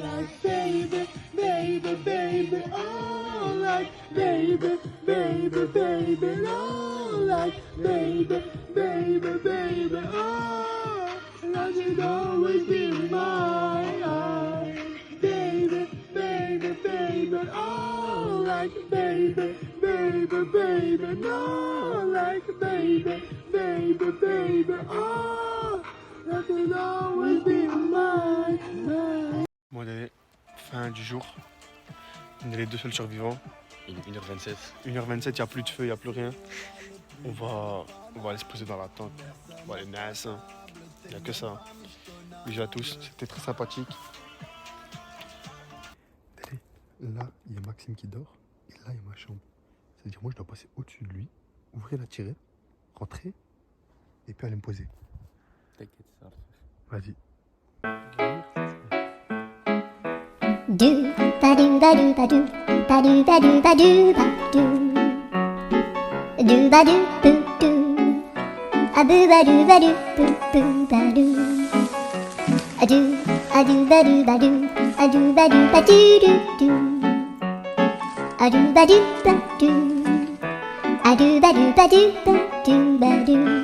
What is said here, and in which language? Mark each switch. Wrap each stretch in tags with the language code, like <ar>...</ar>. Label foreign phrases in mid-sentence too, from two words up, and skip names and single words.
<en>like, baby, baby, baby, oh, like, baby, baby, baby, oh, like, baby, baby, baby, oh, like you'd always be mine, baby, baby, baby, oh, like, baby, baby, baby, no, like, baby, baby, baby, oh, that will always be mine.</en> <fr>Bon allez, fin du jour. On est les deux seuls survivants. Il est 1h27. 1h27, il n'y a plus de feu, il n'y a plus rien. On va aller se poser dans la tente. On va aller nice. Il n'y a que ça. Bisous à tous, c'était très sympathique. Là, il y a Maxime qui dort. Et là, il y a ma chambre. C'est-à-dire, moi, je dois passer au-dessus de lui, ouvrir la tirette, rentrer, et puis aller me poser. T'inquiète, ça va. Vas-y. Do ba do ba do ba do ba do ba do ba do ba do ba do boo do a boo ba do ba do boo boo ba do a do ba do ba do a do ba do ba do do do a do ba do ba do a do ba do ba do ba do ba do</fr>